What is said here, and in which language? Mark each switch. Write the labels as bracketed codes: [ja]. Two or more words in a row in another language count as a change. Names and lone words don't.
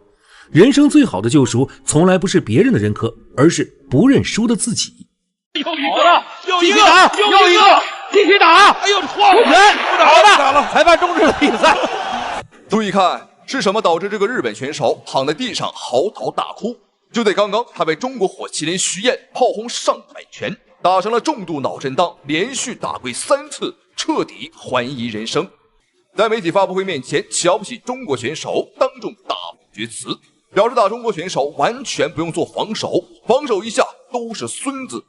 [zh] 人生最好的救贖，從來不是別人的認可，而是不認輸的自己。又一個，繼續打！哎呦，晃人！不打了！裁判終止了比賽。注意看，是什麼導致這個日本選手躺在地上嚎啕大哭？就在剛剛，他被中國火麒麟徐彥炮轟上百拳，打成了重度腦震盪，連續打跪3次，徹底懷疑人生。在媒體發布會面前，瞧不起中國選手，當眾大放厥詞，表示打中國選手完全不用做防守，防守一下都是孫子。